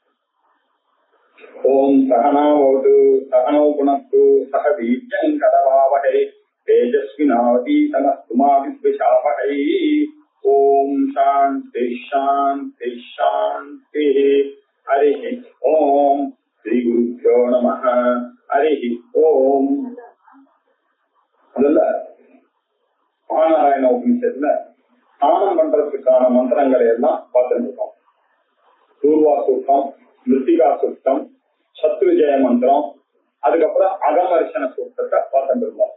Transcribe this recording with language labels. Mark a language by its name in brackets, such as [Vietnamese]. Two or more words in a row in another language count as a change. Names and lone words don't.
[Sanskrit] ओम सहनावतु सहनौ पुनस्तु सह वीर्यं करवावहै तेजस्विनावतीतमस्तु मा विद्विषावहै। ओम शांति शांति शांति। हरि ओम श्री गुरुभ्यो नमः। हरि ओम [Tamil] முதல்ல மகாநாராயண உபநிஷத்துல ஸ்நானம் பண்றதுக்கான மந்திரங்களை எல்லாம் பார்த்துட்டு இருக்கோம். பூர்வா சூக்தம், மிருத்திகா சூக்தம், சத்ருஜய மந்திரம், அதுக்கப்புறம் அகமர்ஷன சூக்தத்தை பார்த்துட்டு இருந்தோம்.